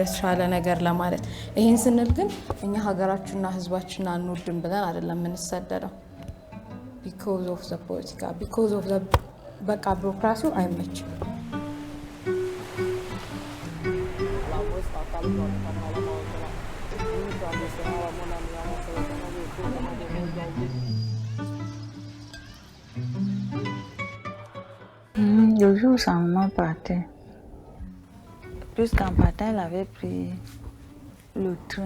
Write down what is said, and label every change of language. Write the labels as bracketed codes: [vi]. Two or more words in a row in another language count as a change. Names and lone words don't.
[am] ተሻለ ነገር ለማለት ይሄን ስንል ግን እኛ ሀገራችንና ህዝባችንን አንወድም ብለን አይደለም የምንሰደደው [en] because of the [am] ፖለቲካ [en] because of the [am] በቃ ቢሮክራሲው አይመችም [fr] Le jour où sa maman partait, puisqu'en partant, elle avait pris le train.